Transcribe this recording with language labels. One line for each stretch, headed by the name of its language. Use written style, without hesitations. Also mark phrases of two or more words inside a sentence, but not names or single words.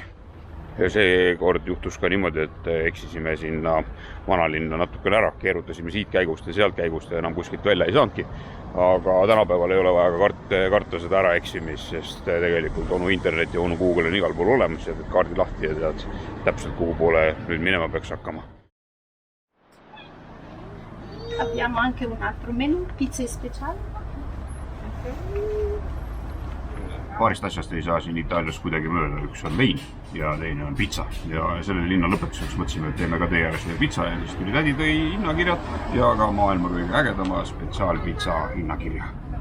Estonian: Ja see kord juhtus ka niimoodi, et eksisime sinna vanalinna natukene ära, keerutasime siit käigust ja sealt käigust ja enam kuskilt välja ei saanudki. Aga tänapäeval ei ole vaja karta seda ära eksimist, sest tegelikult onu internet ja onu Google on igal pool olemas ja teed kaardi lahti ja tead täpselt kuhu poole nüüd minema peaks hakkama.
Italian: Abbiamo anche un altro menù, pizza speciale.
Estonian: Paarist asjast ei saa siin Itaalias kuidagi mööda, üks on vein ja teine on pizza ja selle linna lõpetuseks mõtlesime, et teeme ka teie ääres pizza ja siis tuli tädi tõi hinnakirjad ja ka maailma kõige ägedama spetsiaalpizza hinnakirja.